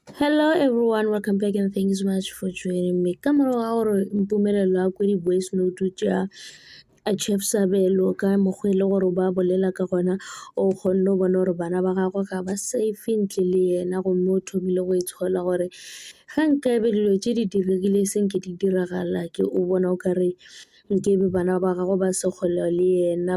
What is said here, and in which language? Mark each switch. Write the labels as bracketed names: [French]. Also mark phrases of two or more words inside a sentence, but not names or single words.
[English] Hello everyone, welcome back and thank you so much for joining me. [Northern Sotho] Ka morago ga gore mpumelelo ya kwa di-voice note tša Chef Sabelo ka mokgwa e le gore ba bolela ka gona o kgonne go bona gore bana ba gagwe ga ba safe ntle le yena, gomme o thomile go itshola gore ga nkabe dilo tše di diregile senke di diragala ke o bona o kare nkebe bana ba gagwe ba se kgole le yena.